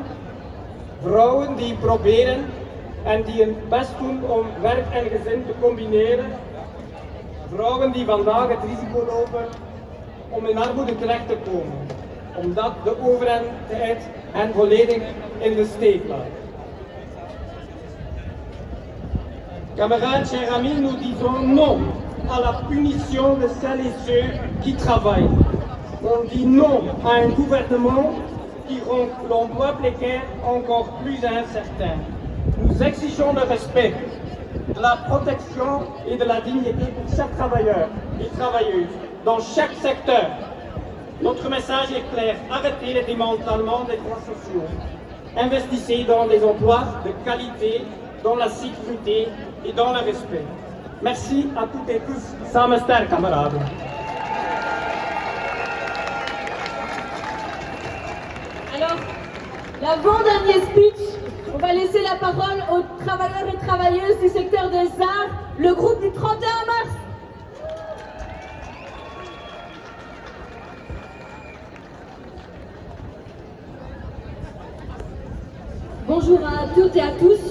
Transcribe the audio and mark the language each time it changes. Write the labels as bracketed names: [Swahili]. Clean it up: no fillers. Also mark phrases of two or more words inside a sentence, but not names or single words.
[Dutch] Vrouwen die proberen en die hun best doen om werk en gezin te combineren. Vrouwen die vandaag het risico lopen om in armoede terecht te komen, omdat de overheid hen volledig in de steek laat. [French] Camarades, chers amis, nous disons non à la punition de celles et ceux qui travaillent. On dit non à un gouvernement qui rend l'emploi précaire encore plus incertain. Nous exigeons le respect, de la protection et de la dignité pour chaque travailleur et travailleuse, dans chaque secteur. Notre message est clair, arrêtez le démantèlement des droits sociaux. Investissez dans les emplois de qualité, dans la sécurité et dans le respect. Merci à toutes et tous. [Dutch] Samen sterk, [French] camarades. Alors, l'avant-dernier speech, on va laisser la parole aux travailleurs et travailleuses du secteur des arts, le groupe du 31 mars. Bonjour à toutes et à tous.